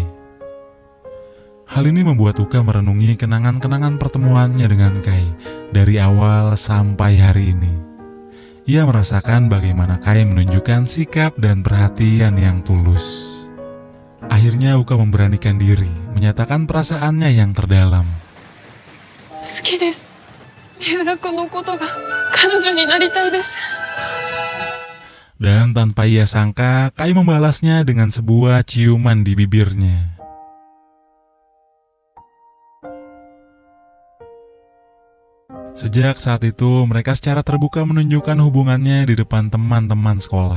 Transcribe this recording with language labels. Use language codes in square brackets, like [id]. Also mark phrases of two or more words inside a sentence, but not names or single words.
[id] Hal ini membuat Uka merenungi kenangan-kenangan pertemuannya dengan Kai dari awal sampai hari ini. Ia merasakan bagaimana Kai menunjukkan sikap dan perhatian yang tulus. Akhirnya Uka memberanikan diri menyatakan perasaannya yang terdalam. [ja] 好きです。三浦子のことが彼女になりたいです。 [id] Dan tanpa ia sangka, Kai membalasnya dengan sebuah ciuman di bibirnya. Sejak saat itu, mereka secara terbuka menunjukkan hubungannya di depan teman-teman sekolah.